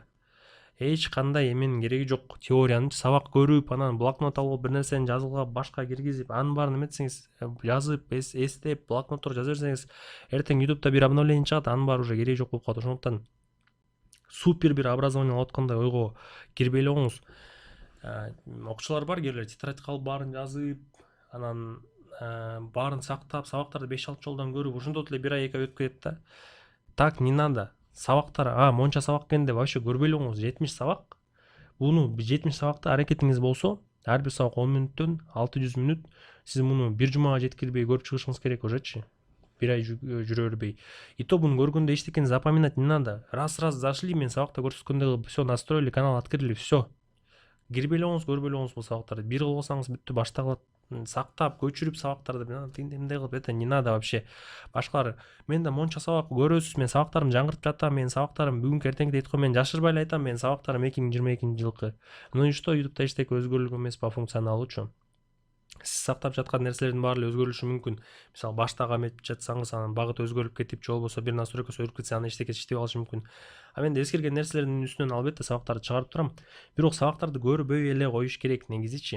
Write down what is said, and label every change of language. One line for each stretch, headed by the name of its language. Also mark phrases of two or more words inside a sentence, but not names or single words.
Kyrgyz: Эч кандай эменин кереги жок. Теорияны сабак көрүп, анан блокнот алып бир нерсени жазылгап, башка киргизип, анын баарын эметсеңиз, жазып, эстеп, блокноттор жаза берсеңиз, эртең YouTube'да бир обновление чыгат, анын баары уже кереги жок болуп калат. Ошондуктан супер бир образование алып аткандай ойго кирбей элеңиз. Окуучулар бар, кээ бирler тетрадька алып баарын жазып, анан баарын сактап, сабактарды 5-6 жолдон көрүп, ошондо эле 1 ай 2 ай өтүп кетет да.
Russian: Так не надо.
Kyrgyz: Сабактар, монча сабак экен деп вообще көрбөй элеңиз. 70 сабак. Буну 70 сабакта аракетиңиз болсо, ар бир сабак 10 мүнөттөн 600 мүнөт. Сиз муну бир жумага жеткирбей көрүп чыгышыңыз керек ужечи. 1 ай жүрө бербей. И то буну көргөндө эчтекени
Russian: запоминать не надо. Раз зашли,
Kyrgyz: мен сабакта көрсөткөндөй
Russian: всё настроили, канал открыли, всё.
Kyrgyz: Кирбей элеңиз, көрбөй элеңиз бул сабактарды. Бир кылсаңыз бүттү, баштагы сактап, көчүрүп сабактарды мындай кылып,
Russian: это не надо вообще.
Kyrgyz: Башкалар, мен да монча сабак көрөсүз, мен сабактарымды жаңыртып жатам, мен сабактарым бүгүнкү эртеңки дейт го, мен жашырбай эле айтам, мен сабактарым 2022-жылкы.
Russian: Ну и что,
Kyrgyz: YouTube'да эчтеке өзгөрүлгөн эмес
Russian: по функционалучу.
Kyrgyz: Сиз сактап жаткан нерселердин баары эле өзгөрүлүшү мүмкүн. Мисалы, баштагы эметип жатсаңыз, анан багыт өзгөрүп кетип, же болбосо бир настройкасы өзгөрүп кетсе, анан эчтеке иштебей калышы мүмкүн. Мен да эскерген нерселердин үстүнөн албетте сабактарды чыгарып турам. Бирок сабактарды көрбөй эле коюш керек негизичи.